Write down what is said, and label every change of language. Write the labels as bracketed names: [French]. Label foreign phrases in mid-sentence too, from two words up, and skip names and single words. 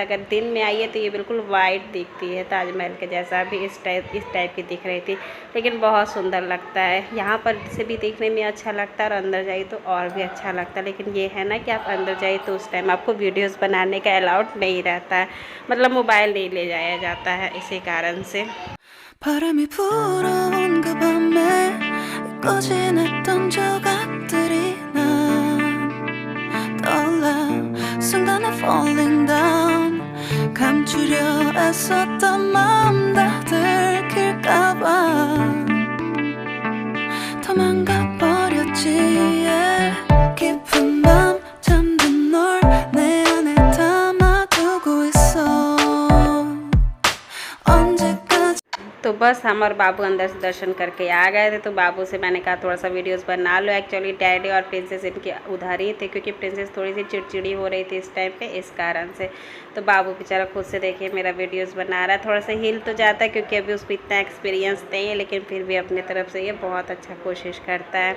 [Hindi] अगर दिन में आइए तो ये बिल्कुल वाइट दिखती है, ताजमहल के जैसा भी इस टाइप की दिख रही थी, लेकिन बहुत सुंदर लगता है। यहाँ पर से भी देखने में अच्छा लगता है और अंदर जाइए तो और भी अच्छा लगता है। लेकिन ये है ना कि आप अंदर जाइए तो उस टाइम आपको वीडियोस बनाने का अलाउड नहीं रहता है, मतलब मोबाइल नहीं ले जाया जाता है इसी कारण से। [Korean] 바람이 불어온 그 밤에 꺼진했던 조각들이 난 떠올라 순간에 [English] falling down [Korean] 감추려 애썼던 마음 다 들킬까봐 도망가 버렸지 깊은 밤 잠든 널 내 안에 담아두고 있어 언제까지 [Hindi] तो बस हम और बाबू अंदर से दर्शन करके आ गए थे। तो बाबू से मैंने कहा थोड़ा सा वीडियोस बना लो। [English] actually daddy [Hindi] और प्रिंसेस इनके उधर ही थे, क्योंकि प्रिंसेस थोड़ी सी चिड़चिड़ी हो रही थी इस टाइम पे, इस कारण से। तो बाबू बेचारा खुद से देखिए मेरा वीडियोस बना रहा है। थोड़ा सा हिल तो जाता है क्योंकि अभी उसको इतना एक्सपीरियंस नहीं है, लेकिन फिर भी अपनी तरफ से ये बहुत अच्छा कोशिश करता है।